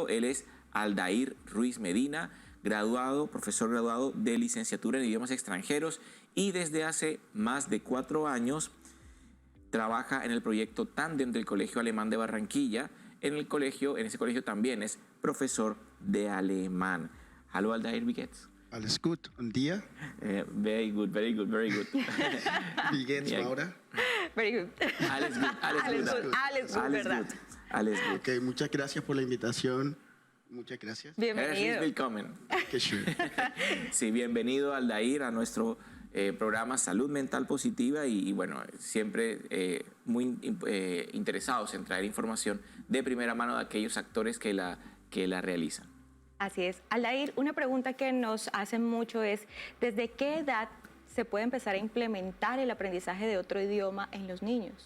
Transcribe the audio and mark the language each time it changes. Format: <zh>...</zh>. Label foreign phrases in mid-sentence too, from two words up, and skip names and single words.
<es>Él es Aldair Ruiz Medina, profesor graduado de licenciatura en idiomas extranjeros, y desde hace más de 4 años trabaja en el proyecto Tándem del Colegio Alemán de Barranquilla. En ese colegio también es profesor de alemán.</es> <de>Hallo Aldair, wie geht's? Alles gut. Und dir?</de> <en>Very good, very good, very good.</en> <de>Wie geht's, Maura?</de> <en>Very good.</en> <de>Alles gut, Alles good, ¿verdad? Alles gut.</de> <es>Ok, muchas gracias por la invitación. Muchas gracias. Bienvenido.</es> <de>Herzlich willkommen.</de> <es>Qué schön. Sí, bienvenido Aldair a nuestro programa Salud Mental Positiva y bueno, siempre muy interesados en traer información de primera mano de aquellos actores que la realizan. Así es. Aldair, una pregunta que nos hacen mucho es, ¿desde qué edad se puede empezar a implementar el aprendizaje de otro idioma en los niños?</es>